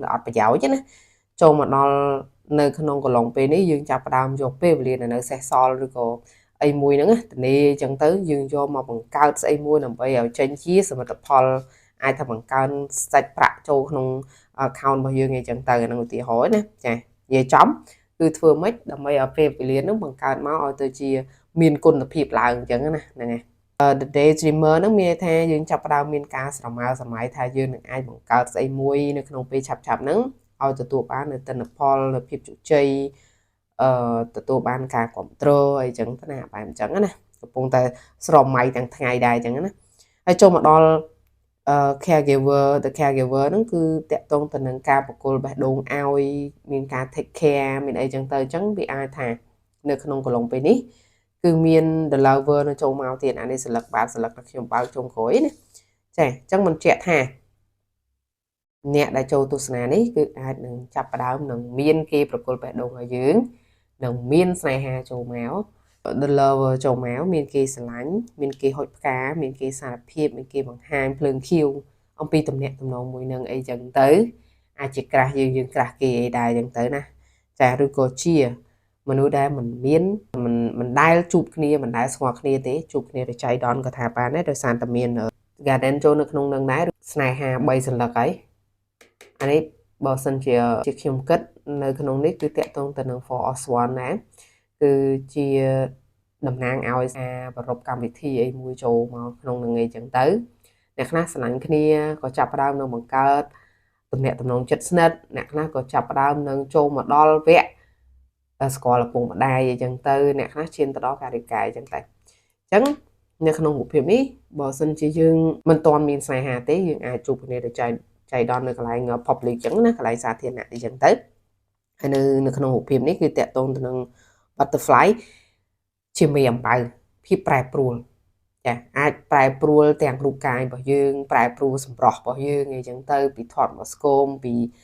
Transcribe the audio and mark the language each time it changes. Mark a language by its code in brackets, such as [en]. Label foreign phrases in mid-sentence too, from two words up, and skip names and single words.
[km] ដែលអត់ប្រយោជន៍ណាចូលមកដល់នៅក្នុងកន្លងពេលនេះយើងចាប់ផ្ដើមយកពេលវេលាដែលនៅសេសសល់ឬក៏អីមួយហ្នឹងធានាអញ្ចឹងទៅយើងយកមកបង្កើតស្អីមួយដើម្បី ឲ្យចេញជាសមិទ្ធផលអាចថាបង្កើនសាច់ប្រាក់ចូលក្នុង account របស់យើងអីចឹងទៅហ្នឹងឧទាហរណ៍ណាចានិយាយចំគឺ ធ្វើម៉េចដើម្បីឲ្យពេលវេលាហ្នឹងបង្កើតមកឲ្យទៅជាមានគុណភាពឡើងអញ្ចឹងណាហ្នឹងហើយ [en] the daydreamer [km] ហ្នឹងមានថាយើងចាប់ផ្ដើមមានការស្រមើស្រមៃថាយើងនឹងអាចបង្កើតស្អីមួយនៅក្នុងពេលឆាប់ៗហ្នឹងឲ្យទទួលបាននៅទិន្នផលនៅភាពជោគជ័យទទួលបានការគ្រប់គ្រងអីចឹងណាបែបអញ្ចឹងណាកំពុងតែស្រមៃទាំងថ្ងៃដែរអញ្ចឹងណាហើយចូលមកដល់ [en] caregiver the caregiver [km] ហ្នឹងគឺតាក់ទងទៅនឹងការបកគលបេះដូងឲ្យមានការ [en] take care [km] មានអីចឹងទៅអញ្ចឹងវាអាចថានៅក្នុងកន្លងពេលនេះគឺមាន [en] the lover [km] នៅចូលមកទៀតអានេះស្លឹកបាតស្លឹកខ្ញុំបើកចុងក្រោយណាចាអញ្ចឹងមិនជាក់ថាអ្នកដែលចូលទស្សនានេះគឺអាចនឹងចាប់ផ្ដើមនឹងមានគេប្រគល់បេះដូងឲ្យ យើងនឹងមានស្នេហាចូលមក [en] the lover [km] ចូលមកមានគេស្រឡាញ់មានគេហុចផ្កាមានគេសារភាពមានគេបង្ហាញភ្លើងខៀវអំពីទំនាក់ទំនងមួយនឹងអីចឹងទៅអាចជាក្រាស់យើងក្រាស់គេអីដែរចឹងទៅណាចាឬក៏ជាមនុ ស្សដែលមិនដែលជួបគ្នាមិនដែលស្គាល់គ្នាទេជួបគ្នាទៅចៃដន្យក៏ថាបានដែរដោយសារតែមាន garden ចូលនៅក្នុងនឹងដែរស្នេហា3សន្លឹកហើយអានេះបើសិនជាខ្ញុំគិត នៅក្នុងនេះគឺតាក់ទងទៅនឹង [en] for us one [km] ណាគឺជាតំណាងឲ្យការប្រពៃកម្មវិធីអីមួយចូលមកក្នុងនឹងអីចឹងទៅអ្នកខ្លះ ស្រឡាញ់គ្នាក៏ចាប់ផ្ដើមនឹងបង្កើតទំនាក់ទំនងជិតស្និទ្ធអ្នកខ្លះក៏ចាប់ផ្ដើមនឹងចូលមកដល់ វគ្គស្គាល់ឪពុកម្ដាយអីចឹងទៅអ្នកខ្លះឈានទៅដល់ការរៀបការអីចឹងទៅអញ្ចឹងនៅក្នុងរូបភាពនេះបើសិនជាយើងមិនទាន់មានស្នេហាទេយើងអាចជួបគ្នាទៅចៃដន្យនៅកន្លែង public ចឹងណាកន្លែងសាធារណៈអីចឹងទៅហើយនៅក្នុងរូបភាពនេះគឺតាក់ទងទៅនឹង butterfly ជាមេអំបៅភាពប្រែប្រួលចាអាចប្រែប្រួលទាំងរូបកាយរបស់យើងប្រែប្រួលសម្រស់របស់យើងអីចឹងទៅពីថតមកស្គមពី